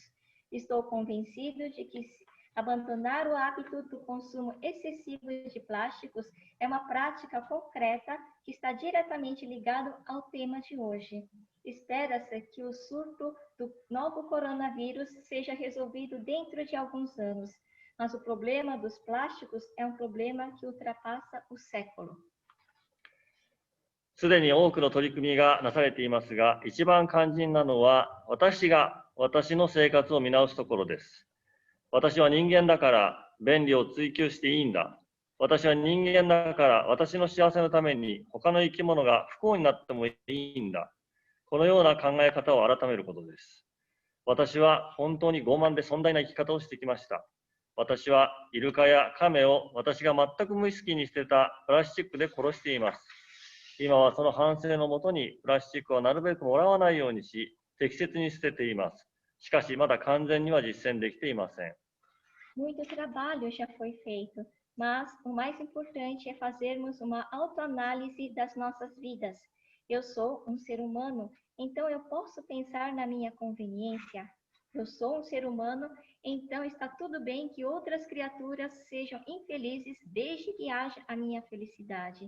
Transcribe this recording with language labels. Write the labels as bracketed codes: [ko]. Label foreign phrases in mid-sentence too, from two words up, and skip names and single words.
[pt] Estou convencido de que abandonar o hábito do consumo excessivo de plásticos é uma prática concreta que está diretamente ligado ao tema de hoje. Espera-se que o surto do novo coronavírus seja resolvido dentro de alguns anos, mas o problema dos plásticos é um problema que ultrapassa o século. [ja] すでに多くの取り組みがなされていますが、一番肝心なのは私が私の生活を見直すところです。私は人間だから便利を追求していいんだ。私は人間だから私の幸せのために他の生き物が不幸になってもいいんだ。このような考え方を改めることです。私は本当に傲慢で尊大な生き方をしてきました。私はイルカやカメを私が全く無意識に捨てたプラスチックで殺しています。今はその反省のもとにプラスチックをなるべくもらわないようにし、適切に捨てています。しかしまだ完全には実践できていません。 [pt] Muito trabalho já foi feito, mas o mais importante é fazermos uma autoanálise das nossas vidas. Eu sou um ser humano, então eu posso pensar na minha conveniência. Eu sou um ser humano, então está tudo bem que outras criaturas sejam infelizes desde que haja a minha felicidade.